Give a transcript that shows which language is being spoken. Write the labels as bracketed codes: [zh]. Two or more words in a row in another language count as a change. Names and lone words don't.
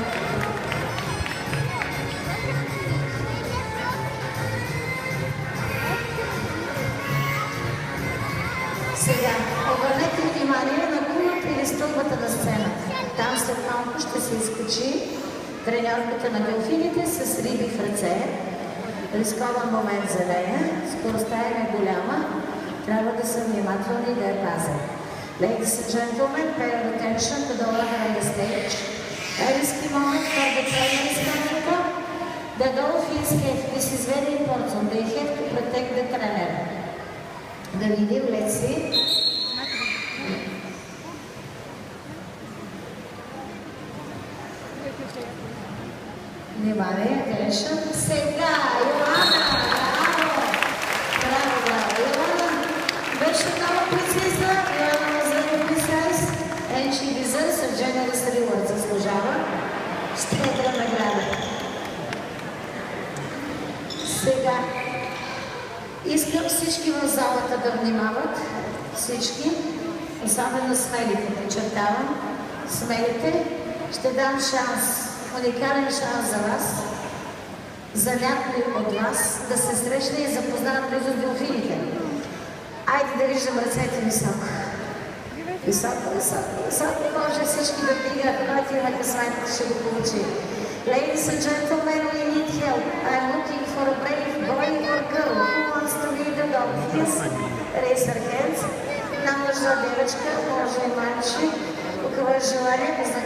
[bg] Сега, обърнете внимание на кулата или стълбата на сцената. Там след малко ще се изкачи треньорката на делфините с риби в ръце. Рискован момент за нея. Скоростта е голяма. Трябва да са внимателни и да я пазят. [en] Ladies and gentlemen, pay attention to the order on the stage. A risky moment for the trainers coming up. The dolphins have, this is very important, they have to protect the trainer. [bg] Да видим, [en] let's see. Внимание, attention. [bg] Сега, Йоанна, браво, Йоанна. Беше много прецизна, [en] Йоанна was very precise, and she deserves a generous reward. [bg] Заслужава щедра награда. Сега. Искам всички в залата да внимават, всички, особено смелите, подчертавам, смелите, ще дам шанс, уникален шанс за вас, за някой от вас да се срещне и запознаят близо с делфините. Айде да виждам ръцете високо. Високо, високо, високо, може всички да вдигат, който има късмет, ще го получи. [en] Ladies and gentlemen, we need help. I'm looking for a brave boy or girl who wants to lead the dolphins. Raise your hands. [ru] Нам нужна девочка, може и мальчик, у кого желание.